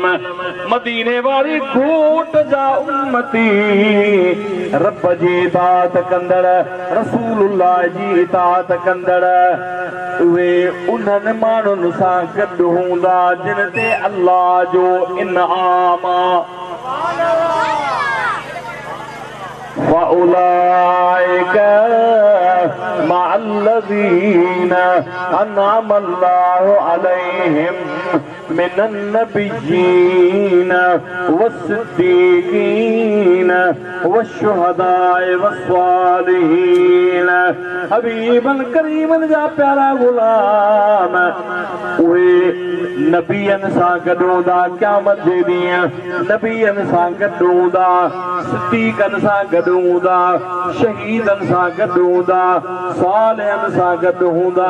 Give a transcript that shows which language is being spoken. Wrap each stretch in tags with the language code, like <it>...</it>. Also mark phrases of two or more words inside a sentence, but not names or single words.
<sd>मदीने वारे घोट जा उम्मती, रब जी इताअत कंदड़, रसूलुल्लाह जी इताअत कंदड़, उहे उन्हनि माण्हुनि सां गॾु हूंदा जिन ते अल्लाह जो इनाम</sd> <ar>فأولئك مع الذين أنعم الله عليهم من النبيين والصديقين والشهداء والصالحين.</ar> <sd>हबीबन करीमन जा प्यारा गुलाम उहे नबियनि सां गॾु हूंदा, क़यामत जे ॾींहुं नबियनि सां गॾु हूंदा, सिद्दीक़नि सां गॾु हूंदा, शहीदनि सां गॾु हूंदा, सालिहनि सां गॾु हूंदा।</sd>